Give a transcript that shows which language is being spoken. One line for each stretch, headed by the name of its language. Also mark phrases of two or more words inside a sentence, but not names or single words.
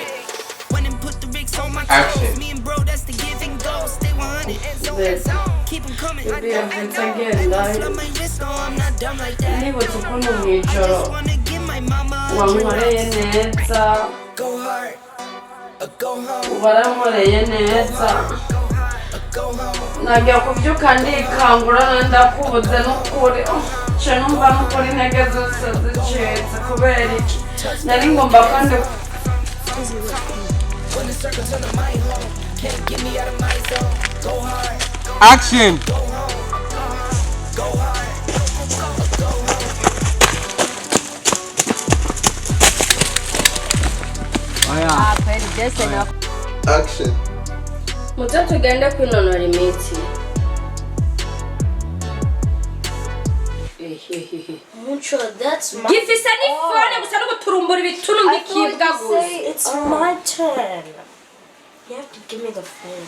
English: When and put the rigs on my toes. Me and bro, that's the give and go. Stay 100 and zone. Keep them coming. I don't slap my wrist on, I'm not dumb like that. I just wanna give my mama a go hard, or go home.
Rundi: waramureye neza nagiye kubyuka ndikangura ndakubuze n'ukuri nce numva n'ukuri intege zose zicitse kubera iki nari ngomba kandi
English: Action. Action.
Rundi: muze tugende kwinonora imitsi
English: Mucho, that's my
Rundi: gifise n'ifone gusa no guturumbura ibitunu ngikibwa gusa
English: It's my turn. You have to give me the phone.